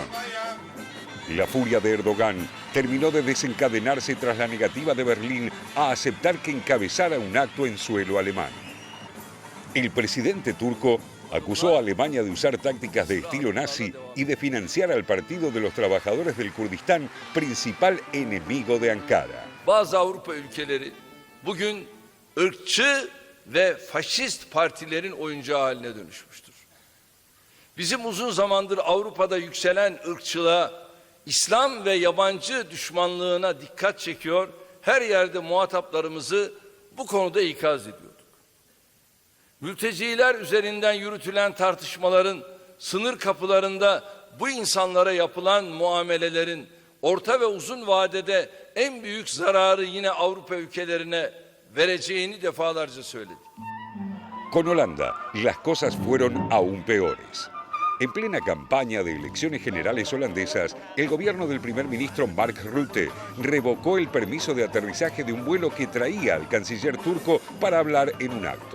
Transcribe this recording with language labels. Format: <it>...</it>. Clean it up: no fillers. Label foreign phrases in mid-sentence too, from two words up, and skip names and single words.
<es>La furia de Erdogan terminó de desencadenarse tras la negativa de Berlín a aceptar que encabezara un acto en suelo alemán. El presidente turco acusó a Alemania de usar tácticas de estilo nazi y de financiar al Partido de los Trabajadores del Kurdistán, principal enemigo de Ankara.</es> <tr>Bazı Avrupa ülkeleri bugün ırkçı ve faşist partilerin oyuncağı haline dönüşmüştür. Bizim uzun zamandır Avrupa'da yükselen ırkçılığa, İslam ve yabancı düşmanlığına dikkat çekiyor, her yerde muhataplarımızı bu konuda ikaz ediyorduk. Mülteciler üzerinden yürütülen tartışmaların, sınır kapılarında bu insanlara yapılan muamelelerin orta ve uzun vadede en büyük zararı yine Avrupa ülkelerine vereceğini defalarca söyledik.</tr> <es>Con Holanda, las cosas fueron aún peores. En plena campaña de elecciones generales holandesas, el gobierno del primer ministro Mark Rutte revocó el permiso de aterrizaje de un vuelo que traía al canciller turco para hablar en un acto.</es>